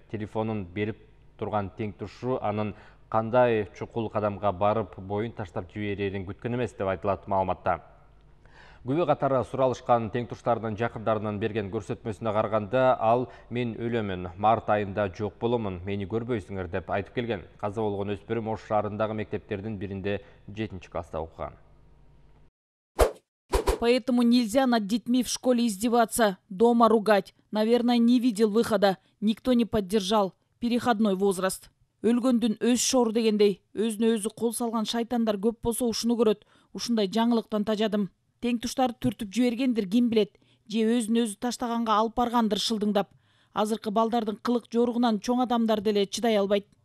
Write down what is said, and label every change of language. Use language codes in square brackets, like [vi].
[ky] Телефонун берип турган тең тушу анын кандай чукул кадамга барып боюн таштап жиберерин күткөн эмес деп айтылат маалыматта. Күбө катары суралышкан тең туштардын жакындарынын берген көрсөтмөсүнө караганда, ал мен өлөмүн, март айында жок боломун, мени көрбөйсүңөр деп айтып келген. Каза болгон өспүрүм Ош шаарындагы мектептердин биринде 7-класста окуган. [ru] Поэтому нельзя над детьми в школе издеваться, дома ругать. Наверное, не видел выхода, никто не поддержал. Переходной возраст. [ky] Өлгөндүн өз шор дегендей, өзүнө өзү кол салган шайтандар көп болсо ушуну көрөт. Ушундай жаңылыктан тажадым. Тең туштарды түртүп жибергендир ким билет, же өзүн өзү таштаганга алып баргандыр шылдыңдап. Азыркы балдардын кылык жоругунан чоң адамдар деле чыдай албайт.